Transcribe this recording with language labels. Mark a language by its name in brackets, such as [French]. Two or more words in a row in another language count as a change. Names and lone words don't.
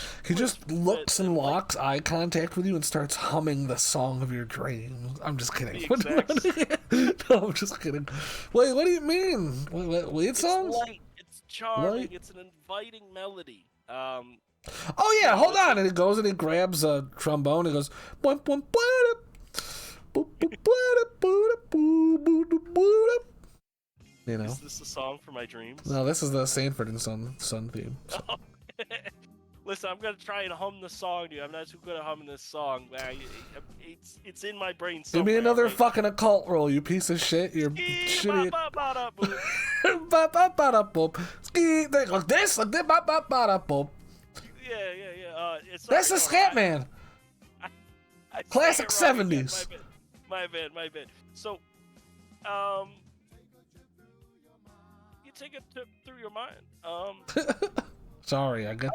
[English] He just looks and locks eye contact with you and starts humming the song of your dreams. I'm just kidding. No, I'm just kidding. Wait, what do you mean? Weird songs? It's light. It's charming. Light? It's an inviting melody. Oh yeah, hold on. And he goes and he grabs a trombone. He goes. "Bum, bum, bada, boo, boo, bada, boo, boo, boo, boo, boo." You know. Is this a song for my dreams? No, this is the Sanford and Son theme. So. Listen, I'm gonna try and hum the song, dude. I'm not too good at humming this song. It's in my brain Give somewhere. me another right? fucking occult roll, you piece of shit. You're shitty. Ba-ba-ba-da-boop. Ski, like this, ba-ba-ba-da-boop. Yeah. It's That's the sorry, Scatman. I Classic sang it wrong again, 70s. My bad. So, you take a trip through your mind. Sorry, I get